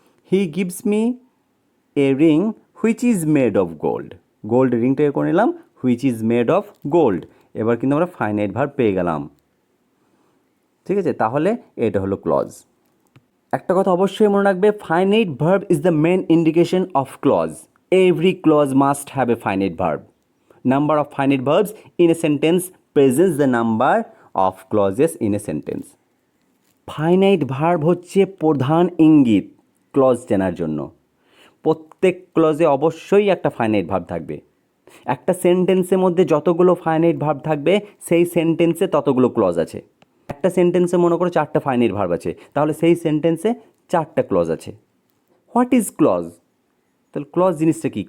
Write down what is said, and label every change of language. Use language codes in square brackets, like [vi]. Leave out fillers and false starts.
[en] He gives me a ring which is made of gold. [bn] Gold রিংটাকে করে নিলাম [en] which is made of gold, [bn] এবার কিন্তু আমরা finite verb পেয়ে গেলাম। ঠিক আছে, তাহলে এটা হলো ক্লজ। একটা কথা অবশ্যই মনে রাখবে, [en] Finite verb is the main indication of clause. Every clause must have a finite verb. Number of finite verbs in a sentence presents the number of clauses in a sentence. [bn] Finite verb হচ্ছে প্রধান ইঙ্গিত clause চেনার জন্য। প্রত্যেক ক্লজে অবশ্যই একটা finite verb থাকবে। একটা সেন্টেন্সের মধ্যে যতগুলো ফাইনাইট ভার্ব থাকবে সেই সেন্টেন্সে ততগুলো ক্লজ আছে। একটা সেন্টেন্সে মনে করো 4টা ফাইনাইট ভার্ব আছে, তাহলে সেই সেন্টেন্সে 4টা ক্লজ আছে। [en] What is clause? [bn] তাহলে ক্লজ জিনিসটা কি?